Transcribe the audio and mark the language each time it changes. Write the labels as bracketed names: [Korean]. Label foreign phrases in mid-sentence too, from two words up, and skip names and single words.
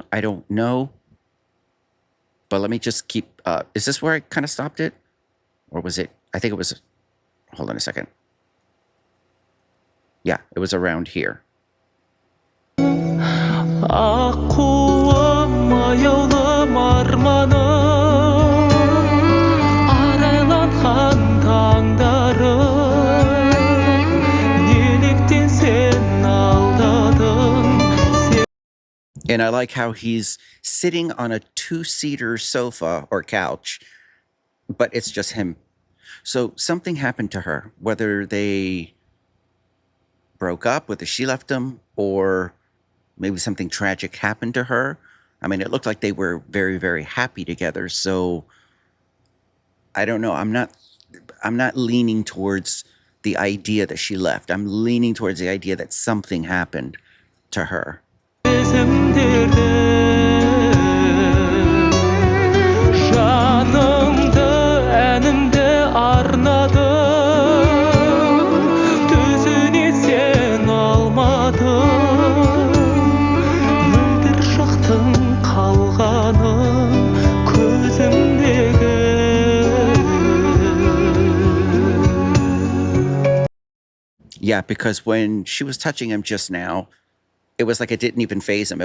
[English] I don't know. But let me just keep. Is this where I kind of stopped it, or was it? I think it was. Hold on a second. Yeah, it was around here. [Kazakh] Aqquym аяулым арманым арайланған таңдарым неліктен сен алдадың. [English] And I like how he's sitting on a two-seater sofa or couch, but it's just him. So something happened to her, whether they broke up, whether she left him, or maybe something tragic happened to her. I mean, it looked like they were very, very happy together. So I don't know. I'm not leaning towards the idea that she left. I'm leaning towards the idea that something happened to her. [Kazakh] Жанымды әнімді арнадым төзіне сен алмадың мөлдір шақтың қалғаны көзімдегі. [English] Yeah, because when she was touching him just now, it was like it didn't even faze him.